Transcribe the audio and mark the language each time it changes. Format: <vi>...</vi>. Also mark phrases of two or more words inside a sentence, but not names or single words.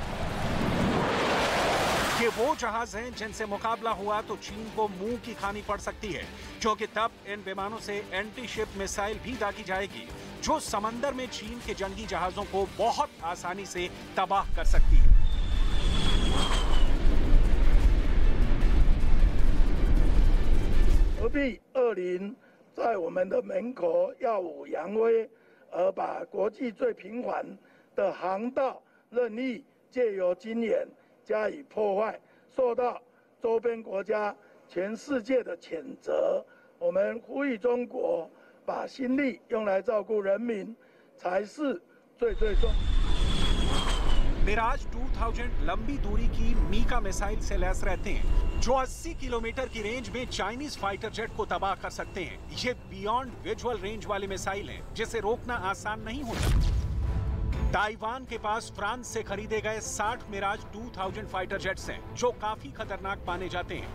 <hi>ये वो जहाज हैं जिनसे मुकाबला हुआ तो चीन को मुंह की खानी पड़ सकती है, क्योंकि तब इन विमानों से</hi> <en>anti ship missile</en> <hi>भी दागी जाएगी, जो समंदर में चीन के जंगी जहाजों को बहुत आसानी से तबाह कर सकती है।</hi> <zh>何必恶灵在我们的门口耀武扬威，而把国际最频繁的航道任意借由军演加以破坏，受到周边国家、全世界的谴责。我们呼吁中国把心力用来照顾人民，才是最重。</zh> <hi>मिराज 2000 लंबी दूरी की मीका मिसाइल से लैस रहते हैं, जो 80 किलोमीटर की रेंज में</hi> <en>Chinese fighter jet</en> <hi>को तबाह कर सकते हैं। ये</hi> <en>beyond visual range</en> <hi>वाली मिसाइल है, जिसे रोकना आसान नहीं होता। ताइवान के पास फ्रांस से खरीदे गए 60 मिराज 2000</hi> <en>fighter jets</en> <hi>हैं, जो काफी खतरनाक माने जाते हैं।</hi>